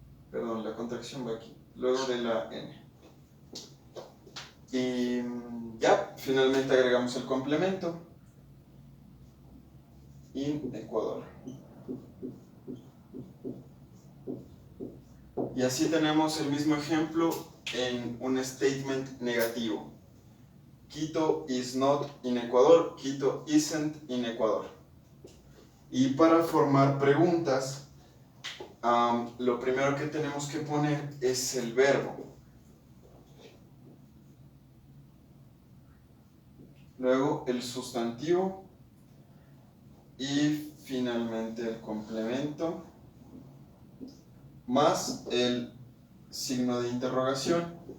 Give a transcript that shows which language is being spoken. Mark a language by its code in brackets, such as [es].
[es] Perdón, la contracción va aquí, luego de la n. Y ya, finalmente agregamos el complemento. [en] In Ecuador. [es] Y así tenemos el mismo ejemplo en un statement negativo. [en] Quito is not in Ecuador, Quito isn't in Ecuador. [es] Y para formar preguntas, lo primero que tenemos que poner es el verbo. Luego el sustantivo y finalmente el complemento más el signo de interrogación.